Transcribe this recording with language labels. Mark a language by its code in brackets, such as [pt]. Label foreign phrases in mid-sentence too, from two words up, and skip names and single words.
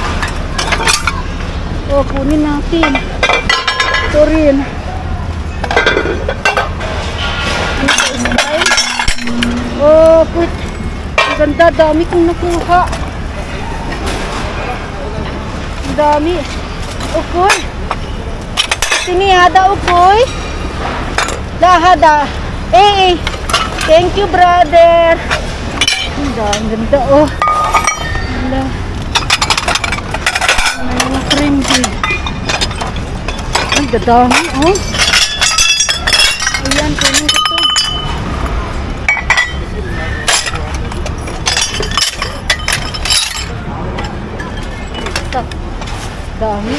[tl] O, kunin natin. Ito rin. Ano pa, style? O, put. Ang ganda. Dami kong nakuha. Ang dami. Ukoy. Sinihada, ukoy. Dahada. [en] Eh, thank you, brother. [tl] Ang ganda oh. Wala. May mga fringy. Ang dadami oh. Ayan, kunin ko ito. Dami.